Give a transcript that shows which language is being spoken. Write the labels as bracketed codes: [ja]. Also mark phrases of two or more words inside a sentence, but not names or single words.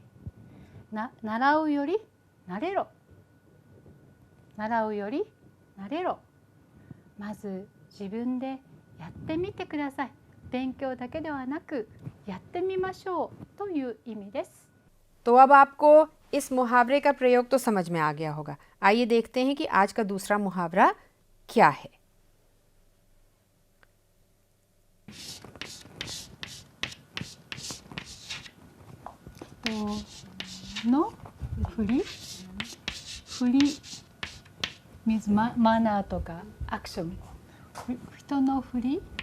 [ja] 習うより慣れろ、習うより慣れろ。まず自分でやってみてください。勉強だけではなくやってみましょうという意味です。 [hi] तो अब आपको इस मुहावरे का प्रयोग तो समझ में आ गया होगा। आइए देखते हैं कि आज का दूसरा मुहावरा क्या है। [ja] の振りmeansマナーとかアクション、人の振り